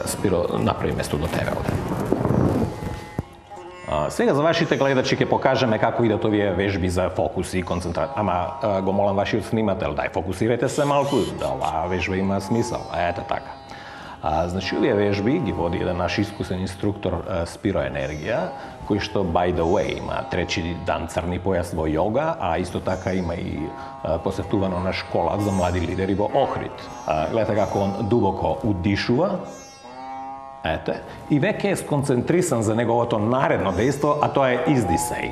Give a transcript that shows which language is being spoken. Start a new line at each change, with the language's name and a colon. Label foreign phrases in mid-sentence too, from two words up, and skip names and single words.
Macedonian: Спиро, направи место до тебе овде. Сега за вашите гледачи ќе покажеме како идат овие вежби за фокус и концентрација. Ама го молам вашиот снимател, дај фокусирайте се малку, да оваа вежба има смисол. Ете така. Значи, овие вежби ги води еден наш искусен инструктор Спиро Енергија, кој што,
English: by the way,
Macedonian: има 3 дан црни појас во јога, а исто така има и посетувано на школа за млади лидери во Охрид. Гледате како он дубоко удишува, ете, и веќе е сконцентрисан за неговото наредно дејство, а тоа е издисај.